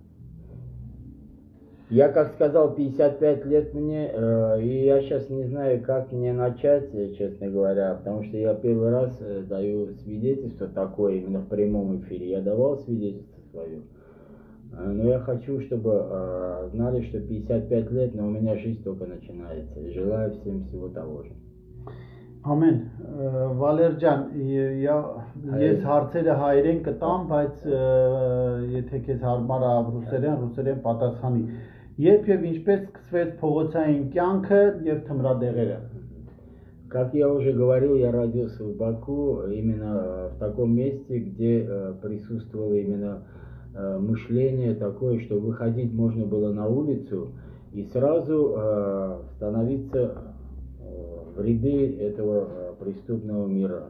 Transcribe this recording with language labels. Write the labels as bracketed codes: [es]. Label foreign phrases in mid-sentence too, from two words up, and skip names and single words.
[ru] Я, как сказал, 55 лет мне, и я сейчас не знаю, как мне начать, честно говоря, потому что я первый раз даю свидетельство такое, именно в прямом эфире. Я давал свидетельство свое, но я хочу, чтобы знали, что 55 лет, но у меня жизнь только начинается. И желаю всем всего того же. [hy] Ամեն Վալեր ջան, ես հարցերը հայերեն կտամ, բայց եթե քեզ հարմար է ռուսերեն պատասխանի։ Երբ եւ ինչպես սկսվեց փողոցային կյանքը եւ թմրադեղերը։ [ru] Как я уже говорил, я родился в Баку, именно в таком месте, где присутствовало именно мышление такое, что выходить можно было на улицу и сразу становиться в ряды этого преступного мира.